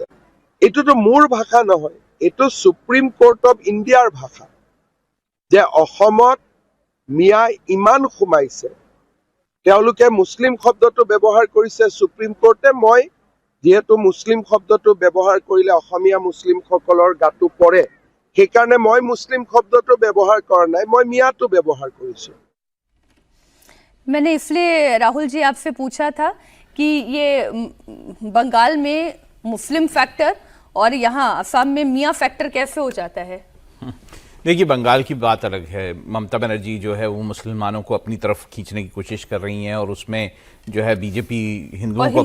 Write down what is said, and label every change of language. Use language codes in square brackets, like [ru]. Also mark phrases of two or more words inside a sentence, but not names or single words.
[as] এইটোতো মোৰ ভাষা নহয়, এইটো সুপ্ৰিম কোৰ্ট অফ ইণ্ডিয়াৰ ভাষা যে অসমত মিয়া ইমান সোমাইছে। তেওঁলোকে মুছলিম শব্দটো ব্যৱহাৰ কৰিছে সুপ্ৰিম কোৰ্টে। মই যেহেতু মুছলিম শব্দটো ব্যৱহাৰ কৰিলে অসমীয়া মুছলিমসকলৰ গাটো পৰে, সেইকাৰণে মই মুছলিম শব্দটো ব্যৱহাৰ কৰা নাই, মই মিয়াটো ব্যৱহাৰ কৰিছো। [hi] मैंने इसलिए राहुल जी आपसे पूछा था कि ये बंगाल में मुस्लिम फैक्टर और यहाँ असम में मियाँ फैक्टर कैसे हो जाता है। देखिए, बंगाल की बात अलग है। ममता बनर्जी जो है वो मुसलमानों को अपनी तरफ खींचने की कोशिश कर रही हैं और उसमें जो है बीजेपी हिंदुओं को